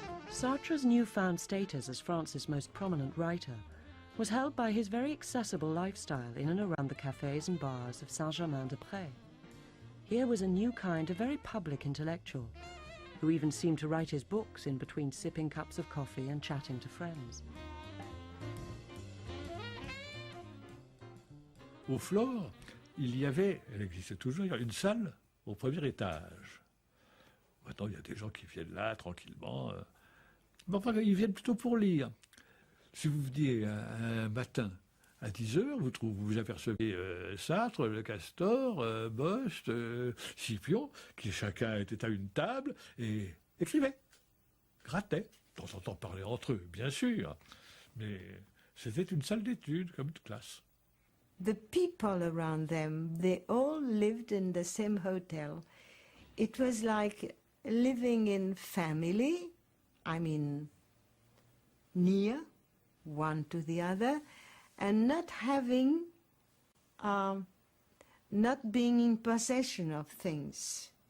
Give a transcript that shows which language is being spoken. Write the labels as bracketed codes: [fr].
[en] Sartre's newfound status as France's most prominent writer was held by his very accessible lifestyle in and around the cafes and bars of Saint-Germain-des-Prés. Here was a new kind of very public intellectual, who even seemed to write his books in between sipping cups of coffee and chatting to friends. [fr] Au Flore, il y avait, elle existe toujours, une salle au premier étage. Maintenant, il y a des gens qui viennent là tranquillement. Mais enfin, ils viennent plutôt pour lire. Si vous veniez un matin à 10h, vous apercevez Sartre, Le Castor, Bost, Scipion, qui chacun était à une table et écrivait, grattait. De temps en temps parlaient entre eux, bien sûr. Mais c'était une salle d'études, comme une classe. [en] The people around them, they all lived in the same hotel. It was like living in family, near one to the other, and not having, not being in possession of things.